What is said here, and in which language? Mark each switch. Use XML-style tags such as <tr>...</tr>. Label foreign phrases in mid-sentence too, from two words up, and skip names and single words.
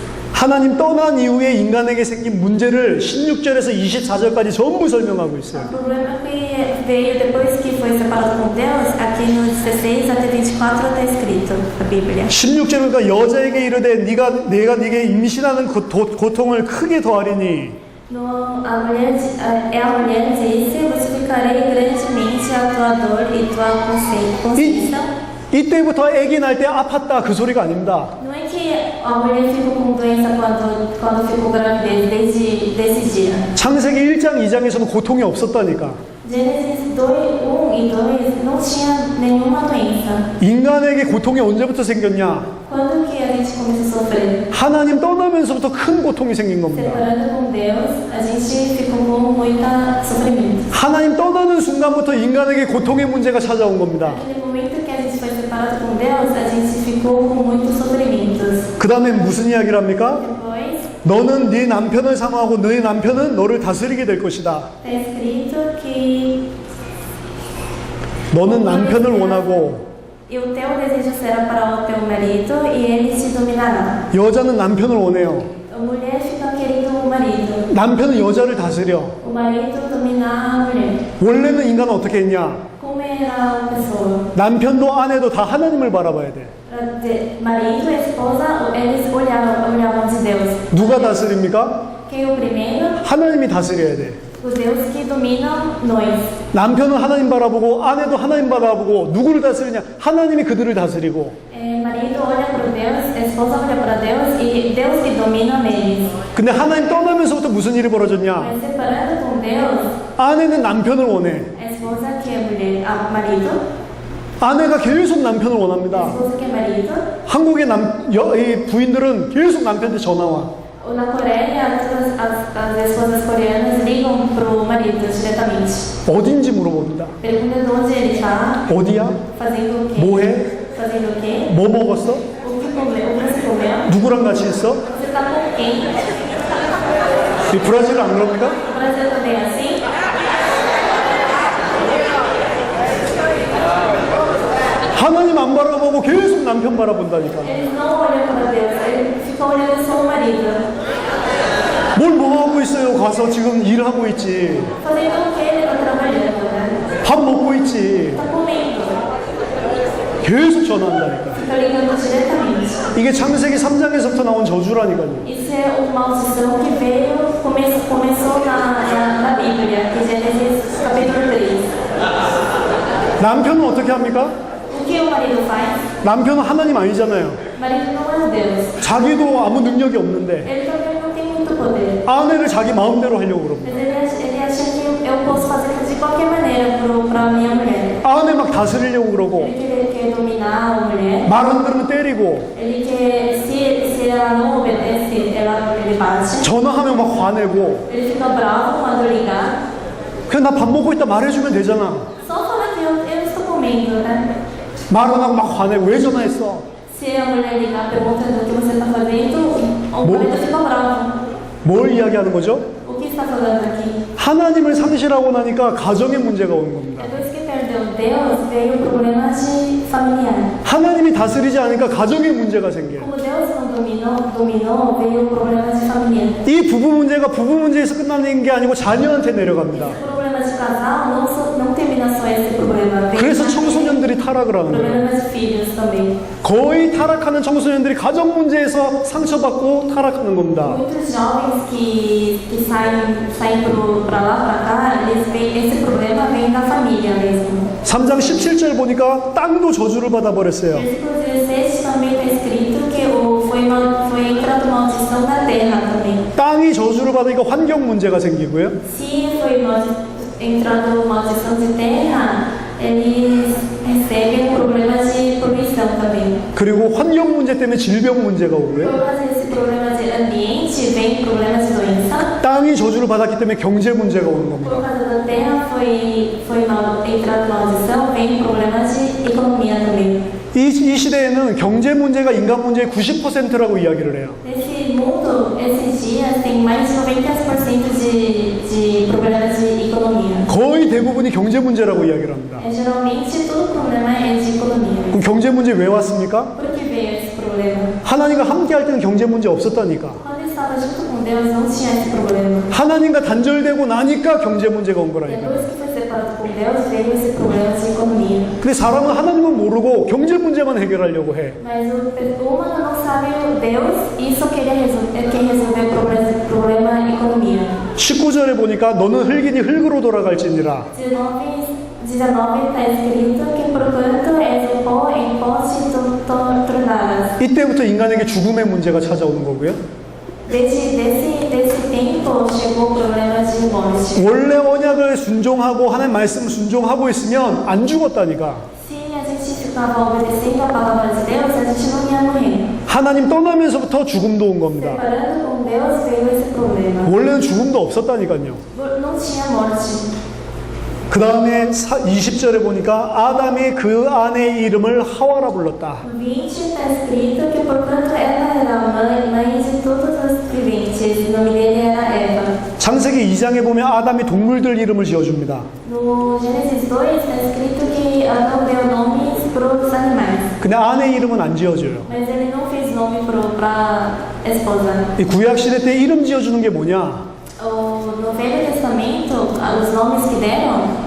<ko>하나님 떠난 이후에 인간에게 생긴 문제를 16절에서 24절까지 전부 설명하고 있어요.</ko> <pt>O problema que veio depois que foi separado com Deus, aqui no 16 até 24 está escrito a Bíblia.</pt> <ko>16절 그러니까 여자에게 이르되 내가 네게 임신하는 고통을 크게 더하리니</ko> <pt>A mulher disse, multiplicarei grandemente a tua dor e tua consciência.</pt> <ko>이때부터 아기 날 때 아팠다 그 소리가 아닙니다.</ko> <pt>Não é que a mulher ficou com doença quando ficou grávida desde esse dia.</pt> <ko>창세기 1장 2장에서는 고통이 없었다니까.</ko> <pt>Gênesis 2, 1 e 2 não tinha nenhuma doença.</pt> <ko>인간에게 고통이 언제부터 생겼냐?</ko> <pt>Quando que a gente começou a sofrer?</pt> <ko>하나님 떠나면서부터 큰 고통이 생긴 겁니다.</ko> <pt>Separando com Deus, a gente ficou com muita sofrimento.</pt> <ko>하나님 떠나는 순간부터 인간에게 고통의 문제가 찾아온 겁니다.</ko> <pt>Naquele momento que a gente foi separado com Deus, a gente ficou com muitos sofrimentos.</pt> <ko>그 다음에 무슨 이야기를 합니까?</ko> <pt>Depois,</pt> <ko>너는 네 남편을 사모하고 너의 남편은 너를 다스리게 될 것이다.</ko> <pt>está escrito que</pt> <ko>너는 남편을 원하고</ko> <pt>e o teu desejo será para o teu marido e ele te dominará.</pt> <ko>여자는 남편을 원해요.</ko> <pt>A mulher fica querendo o marido.</pt> <ko>남편은 여자를 다스려.</ko> <pt>O marido domina a mulher.</pt> <ko>원래는 인간은 어떻게 했냐?</ko> <pt>Como era a pessoa?</pt> <ko>남편도 아내도 다 하나님을 바라봐야 돼.</ko> <pt>Marido e esposa, eles olhavam de Deus.</pt> <ko>누가 다스립니까?</ko> <pt>Quem é o primeiro?</pt> <ko>하나님이 다스려야 돼.</ko> <pt>Os deuses que dominam nós.</pt> <ko>남편은 하나님 바라보고 아내도 하나님 바라보고 누구를 다스리냐? 하나님이 그들을 다스리고.</ko> <pt>Marido olha para Deus, esposa olha para Deus e Deus que domina eles.</pt> <ko>근데 하나님 떠나면서부터 무슨 일이 벌어졌냐?</ko> <pt>Mas separando com Deus,</pt> <ko>아내는 남편을 원해.</ko> <pt>a esposa que é mulher, marido,</pt> <ko>아내가 계속 남편을</ko> <pt>a</pt> <ko>원합니다.</ko> <pt>esposa que é marido.</pt> <ko>한국의 이 부인들은 계속 남편한테 전화 와.</ko> <pt>Na Coreia, todas as esposas coreanas ligam pro marido diretamente.</pt> <ko>어딘지 물어봅니다.</ko> <pt>Pergunta de onde ele está,</pt> <ko>어디야?</ko> <pt>fazendo o quê?</pt> <ko>뭐 해?</ko> <pt>Fazendo o quê?</pt> <ko>뭐 먹었어?</ko> <pt>O que comeu? O que você comeu?</pt> <ko>누구랑 같이 있어?</ko> <pt>Você está com quem?</pt> <ko>이 브라질은 안 그럽니까?</ko> <pt>O Brasil também é assim?</pt> <ko>하나님 안 바라보고 계속 남편 바라본다니까.</ko> <pt>Eles não olham para Deus, eles ficam olhando só o marido.</pt> <ko>뭘 뭐 하고 있어요? 가서 지금 일하고 있지.</ko> <pt>Fazendo o quê? Ele está trabalhando, né?</pt> <ko>밥 먹고 있지.</ko> <pt>Está comendo.</pt> <ko>계속 전화한다니까.</ko> <pt>Fica ligando diretamente.</pt> <ko>이게 창세기 3장에서부터 나온 저주라니까요.</ko> <pt>Isso é uma maldição que veio, começou na Bíblia, que Gênesis capítulo 3.</pt> <ko>남편은 어떻게 합니까?</ko> <pt>O que o marido faz?</pt> <ko>남편은 하나님 아니잖아요.</ko> <pt>O marido não é Deus.</pt> <ko>자기도 아무 능력이 없는데</ko> <pt>Ele também não tem muito poder.</pt> <ko>아내를 자기 마음대로 하려고 그럽니다.</ko> <pt>Mas ele acha que eu posso fazer de qualquer maneira para minha mulher.</pt> <ko>아내 막 다스리려고 그러고</ko> <pt>Ele quer dominar a mulher.</pt> <ko>말 안 들으면 때리고</ko> <pt>Ele quer, se ela não obedece, ele bate.</pt> <ko>전화하면 막 화내고</ko> <pt>Ele fica bravo quando ligar.</pt> <ko>그냥 나 밥 먹고 있다 말해주면 되잖아.</ko> <pt>Só fala que eu estou comendo, né?</pt> <ko>말 안 하고 막 화내고 왜 전화했어?</ko> <pt>Se a mulher ligar perguntando o que você está fazendo, o marido fica bravo.</pt> <ko>뭘 이야기하는 거죠?</ko> <pt>O que está falando aqui?</pt> <ko>하나님을 상실하고 나니까 가정의 문제가 오는 겁니다.</ko> <pt>Depois que perdeu Deus, veio o problema de familiar.</pt> <ko>하나님이 다스리지 않으니까 가정의 문제가 생겨요.</ko> <pt>Como Deus não dominou, veio o problema de família.</pt> <ko>이 부부 문제가 부부 문제에서 끝나는 게 아니고 자녀한테 내려갑니다.</ko> <pt>O problema de casal não termina só esse problema.</pt> <ko>그래서 청소년들이 타락을 하는 거예요.</ko> <pt>Problema de filhos também.</pt> <ko>거의 타락하는 청소년들이 가정 문제에서 상처받고 타락하는 겁니다.</ko> <pt>Muitos jovens que saem para lá, para cá, eles veem, esse problema vem da família mesmo.</pt> <ko>3장 17절 보니까 땅도 저주를 받아버렸어요.</ko> <pt>Versículo 16 também está escrito que foi entrando maldição na terra também.</pt> <ko>땅이 저주를 받으니까 환경 문제가 생기고요.</ko> <pt>Se foi entrando maldição de terra, eles recebem um problema de poluição também.</pt> <ko>그리고 환경 문제 때문에 질병 문제가 오고요.</ko> <pt>Por causa desse problema de ambiente, vem problema de doença.</pt> <ko>땅이 저주를 받았기 때문에 경제 문제가 오는</ko> <pt>Por</pt> <ko>겁니다.</ko> <pt>causa da terra entrando maldição, vem problema de economia também.</pt> <ko>이 시대에는 경제 문제가 인간 문제의 90%라고 이야기를 해요.</ko> <pt>Nesse mundo, esses dias, tem mais de 90% de de problemas de economia.</pt> <ko>거의 대부분이 경제 문제라고 이야기를 합니다.</ko> <pt>Geralmente todo problema é de economia.</pt> <ko>그럼 경제 문제 왜 왔습니까?</ko> <pt>Por que veio esse problema?</pt> <ko>하나님과 함께 할 때는 경제 문제 없었다니까.</ko> <pt>Quando ele estava junto com Deus não tinha esse problema.</pt> <ko>하나님과 단절되고 나니까 경제 문제가 온 거라니까.</ko> <pt>Depois que foi separado com Deus veio esse problema de economia.</pt> <ko>근데 사람은 하나님을 모르고 경제 문제만 해결하려고 해.</ko> <pt>Mas o humano não sabe o Deus e só quer resolver o problema economia.</pt> <ko>19절에 보니까 너는 흙이니 흙으로 돌아갈지니라.</ko> <pt>19 está escrito que porquanto és o pó, em pó te tornarás.</pt> <ko>이때부터 인간에게 죽음의 문제가 찾아오는 거고요.</ko> <pt>Desse tempo chegou o problema de morte.</pt> <ko>원래 언약을 순종하고 하나님 말씀을 순종하고 있으면 안 죽었다니까.</ko> <pt>Se a gente ficava obedecendo a palavra de Deus, a gente não ia morrer.</pt> <ko>하나님 떠나면서부터 죽음도 온 겁니다.</ko> <pt>Separando com Deus veio esse problema.</pt> <ko>원래는 죽음도 없었다니까요.</ko> <pt>Não tinha morte.</pt> <ko>그 다음에 20절에 보니까 아담이 그 아내의 이름을 하와라 불렀다.</ko> <pt>No 20 está escrito que porquanto ela era a mãe de todos os viventes, o nome dele era Eva.</pt> <ko>창세기 2장에 보면 아담이 동물들 이름을 지어줍니다.</ko> <pt>No Gênesis 2 está escrito que Adão deu nomes para os animais.</pt> <ko>근데 아내 이름은 안 지어줘요.</ko> <pt>Mas ele não fez nome para a esposa.</pt> <ko>이 구약시대 때 이름 지어주는 게 뭐냐?</ko> <pt>No Velho Testamento, os nomes que deram,</pt>